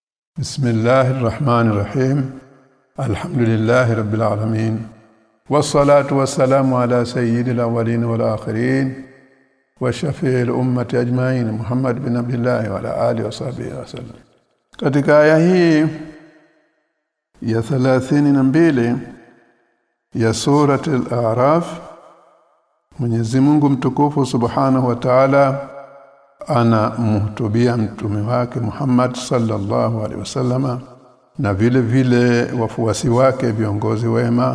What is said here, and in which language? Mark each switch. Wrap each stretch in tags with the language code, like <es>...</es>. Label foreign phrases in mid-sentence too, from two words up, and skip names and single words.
<ar>بسم الله الرحمن الرحيم الحمد لله رب العالمين والصلاة والسلام على سيد الأولين والآخرين وشفيع الأمة أجمعين محمد بن عبد الله وعلى آله وصحبه وسلم.</ar> <sw>Katika aya hii ya 32 ya surat al-A'raf, Mwenyezi Mungu mtukufu</sw> <ar>سبحانه وتعالى</ar> <sw>anamhutubia mtume wake Muhammad</sw> <ar>صلى الله عليه وسلم</ar> <sw>na vile vile wafuasi wake viongozi wema.</sw>